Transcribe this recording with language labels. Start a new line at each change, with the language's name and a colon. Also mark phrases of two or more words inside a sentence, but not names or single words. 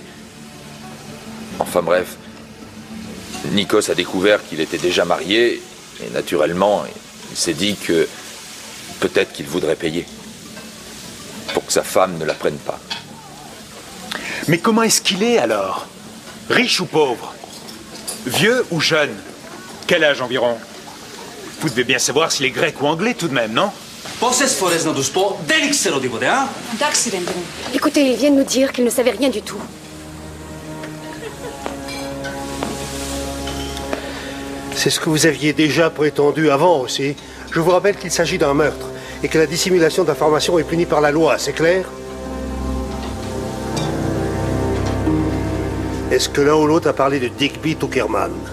French: Enfin bref, Nikos a découvert qu'il était déjà marié et naturellement, il s'est dit que peut-être qu'il voudrait payer pour que sa femme ne la prenne pas. Mais comment est-ce qu'il est alors? Riche ou pauvre? Vieux ou jeune? Quel âge environ? Vous devez bien savoir s'il est grec ou anglais tout de même, non?
Greek: Πόσες φορές να τους πω, δεν ξέρω τίποτε, α? Εντάξει, Ρέντρου.
French: Écoutez, ils viennent nous dire qu'ils ne savaient rien du tout. C'est ce que vous aviez déjà prétendu avant aussi. Je vous rappelle qu'il s'agit d'un meurtre et que la dissimulation d'informations est punie par la loi, c'est clair? Est-ce que l'un ou l'autre a parlé de Digby Tuckerman?